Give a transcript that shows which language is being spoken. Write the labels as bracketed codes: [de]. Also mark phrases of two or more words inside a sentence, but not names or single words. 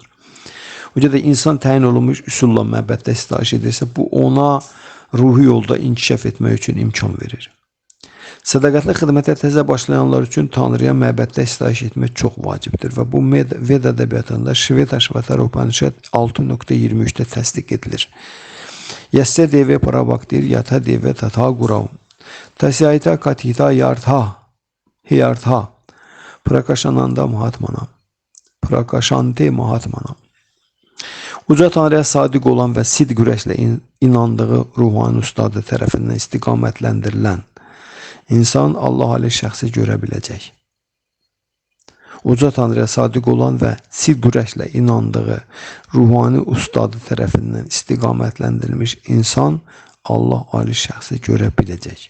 [az] O görə də insan təyin olunmuş üsulla məbəddə sitayiş edirsə, bu ona ruhi yolda inkişaf etmək üçün imkan verir. Sədaqətli xidmətə təzə başlayanlar üçün Tanrıya məbəddə sitayiş etmək çox vacibdir və bu Veda ədəbiyyatında Shvetashvatara Upanishad 6.23-də təsdiq edilir. [sa] यस्य देवे पराभक्तिर् यथा देवे तथा गुरौ तस्यैते कथिता यर्था ह्यर्था प्रकाशानन्द महात्मना प्रकाशन्ते महात्मना. [az] Uca Tanrıya sadiq olan və sidq ürəklə inandığı ruhani ustadı tərəfindən istiqamətləndirilən insan Allah ali şəxsi görə biləcək. Uca Tanrıya sadiq olan və sidq ürəklə inandığı ruhani ustadı tərəfindən istiqamətləndirilmiş insan Allah ali şəxsi görə biləcək.